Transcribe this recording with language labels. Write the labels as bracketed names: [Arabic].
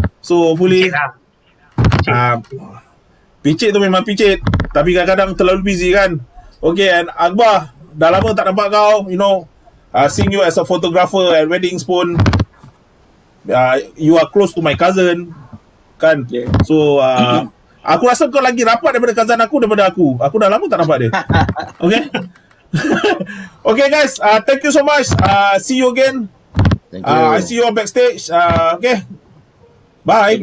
[English] So hopefully [Malay] picit tu memang picit, tapi kadang-kadang terlalu busy kan. [English] Okay, and Akbar, [Malay] dah lama tak nampak kau, [English] you know, seeing you as a photographer at weddings pun, you are close to my cousin kan. Yeah. [Malay] So aku rasa kau lagi rapat daripada cousin aku daripada aku. Aku dah lama tak nampak dia. Okay. [English] Okay guys, thank you so much. See you again. Thank you. I see you on backstage. Okay. Bye.